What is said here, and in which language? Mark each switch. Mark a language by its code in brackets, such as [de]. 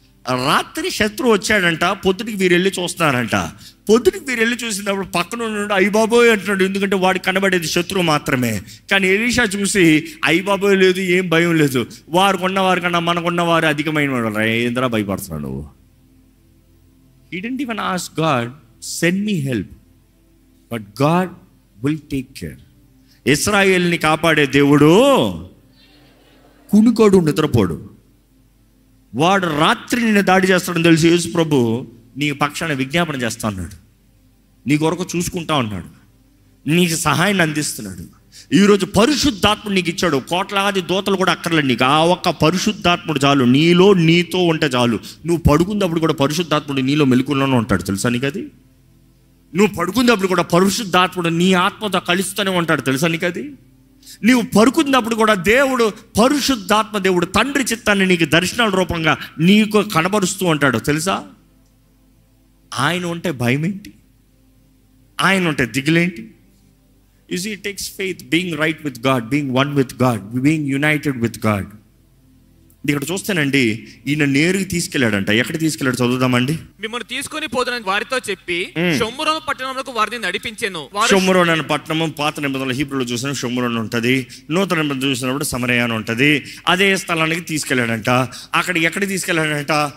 [te] రాత్రి శత్రువు వచ్చాడంట, పొద్దుటికి వీరు వెళ్ళి చూస్తున్నారంట. పొద్దుటికి వీరు వెళ్ళి చూసినప్పుడు పక్కన ఉన్నాడు, అయ్యబాబోయ్ అంటున్నాడు. ఎందుకంటే వాడికి కనబడేది శత్రువు మాత్రమే. కానీ ఎలీషా చూసి అయ్యబాబోయ్ లేదు, ఏం భయం లేదు, వారు కొన్నవారు కన్నా మనకున్నవారు అధికమైన వాడు. ఏంద్రా భయపడుతున్నావు నువ్వు? [en] He didn't even ask God, send me help, but God will take care. [te] ఇశ్రాయేలుని కాపాడే దేవుడు కునుకోడు, నిద్రపోడు. వాడు రాత్రి నిన్ను దాడి చేస్తాడని తెలిసి యేసు ప్రభు నీ పక్షాన విజ్ఞాపన చేస్తా ఉన్నాడు, నీ కొరకు చూసుకుంటా ఉన్నాడు, నీకు సహాయాన్ని అందిస్తున్నాడు. ఈరోజు పరిశుద్ధాత్ముడు నీకు ఇచ్చాడు. కోట్లాది దూతలు కూడా అక్కర్లేదు నీకు. ఆ ఒక్క పరిశుద్ధాత్ముడు చాలు, నీతో ఉంటే చాలు. నువ్వు పడుకున్నప్పుడు కూడా పరిశుద్ధాత్ముడు నీలో మెలకువలోనే ఉంటాడు, తెలుసా నీకు అది? నువ్వు పడుకున్నప్పుడు కూడా పరిశుద్ధాత్ముడు నీ ఆత్మతో కలుస్తూనే ఉంటాడు, తెలుసా నీకు అది? నీవు పడుకున్నప్పుడు కూడా దేవుడు, పరిశుద్ధాత్మ దేవుడు తండ్రి చిత్తాన్ని నీకు దర్శనాల రూపంగా నీకు కనబరుస్తూ ఉంటాడు, తెలుసా? ఆయన ఉంటే భయం ఏంటి? ఆయన ఉంటే దిగులేంటి? [en] You see, it takes faith, being right with God, being one with God, being united with God. [te] ఇక్కడ చూస్తానండి, ఈయన నేరుగా తీసుకెళ్ళాడంట. ఎక్కడ తీసుకెళ్ళాడు చదువుదామండి. మిమ్మల్ని తీసుకొని పోదునని వారితో చెప్పి షోమ్రోను పట్టణంలోకి వారిని నడిపించెను. షోమ్రోను అనే పట్టణము పాత నిబంధనల హీబ్రూలో చూసిన షోమ్రోను ఉంటుంది, నూతన నిబంధన చూసినప్పుడు సమరయ అని ఉంటుంది. అదే స్థలానికి తీసుకెళ్ళాడంట. అక్కడ ఎక్కడ తీసుకెళ్ళాడంట?